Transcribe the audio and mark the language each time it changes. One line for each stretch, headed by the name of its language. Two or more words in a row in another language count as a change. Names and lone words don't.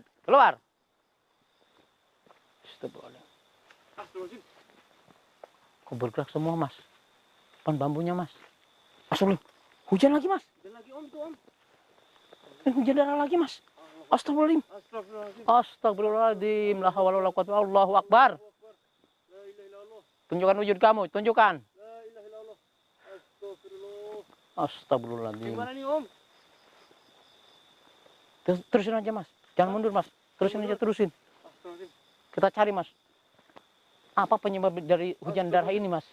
Indonesian: Keluar.
Arabic: أستغفر الله العظيم.
Indonesian: Kok bergerak semua mas? Pan bambunya mas. Astagfirullah. Hujan lagi mas. Hujan lagi om tuh om. Hujan darah lagi mas.
Arabic: أستغفر الله العظيم. أستغفر الله العظيم. أستغفر الله العظيم. لا حول ولا قوة الله أكبر. لا إله إلا الله.
Indonesian: Tunjukkan wujud kamu, tunjukkan.
Arabic: لا إله إلا الله. أستغفر الله. أستغفر الله العظيم.
Indonesian: Gimana nih om? Terusin aja mas. Jangan mundur mas. Terusin aja terusin.
Arabic: أستغفر الله العظيم.
Indonesian: Kita cari mas. Apa penyebab dari hujan darah ini mas?